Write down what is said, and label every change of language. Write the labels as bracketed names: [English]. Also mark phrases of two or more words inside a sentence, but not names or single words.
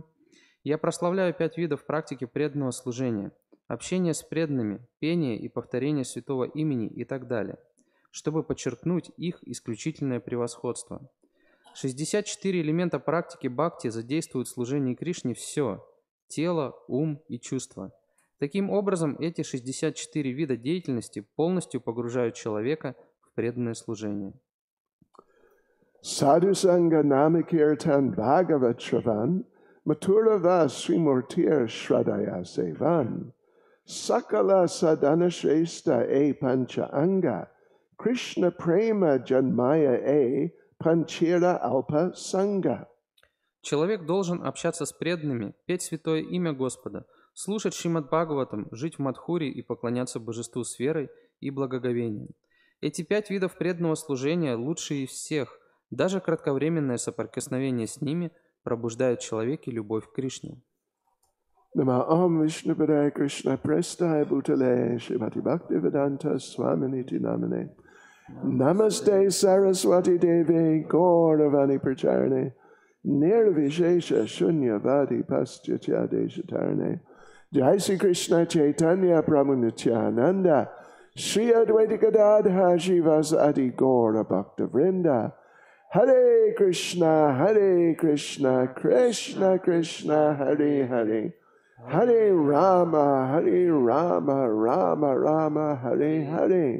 [Russian] Я прославляю 5 видов практики преданного служения, общение с преданными, пение и повторение святого имени и так далее, чтобы подчеркнуть их исключительное превосходство. 64 элемента практики бхакти задействуют в служении Кришне все – тело, ум и чувства. Таким образом, эти 64 вида деятельности полностью погружают человека в преданное служение. [Bangla] সাধু সঙ্গ নামকীর্তন ভাগবত শ্রবণ মথুরা বাস শ্রীমূর্তির শ্রদ্ধায় সেবন সকল সাধন শ্রেষ্ঠ এই পঞ্চ অঙ্গ কৃষ্ণ প্রেম জন্মায় এই পাঁচের অল্প সঙ্গ. [Russian] Человек должен общаться с преданными, петь святое имя Господа, слушать Шримад Бхагаватам, жить в Мадхуре и поклоняться божеству с верой и благоговением. Эти 5 видов преданного служения лучшие из всех. Даже кратковременное соприкосновение с ними пробуждает в человеке любовь к Кришне. [Sanskrit] नमः विष्णुपादाय कृष्ण प्रेष्ठाय भूतले श्रीमती भक्तिवेदान्त स्वामिनिति नामिने नमस्ते सरस्वती देवी गौरवाणी प्रचारिणे निर्विशेष शून्यवादी पाश्चात्य देशतारिणे जय श्री कृष्ण चैतन्य प्रभु नित्यानन्द श्री अद्वैत गदाधर श्रीवासादि गौर भक्त वृन्द हरे कृष्ण, कृष्ण कृष्ण, हरे हरे, हरे राम, राम राम, हरे हरे.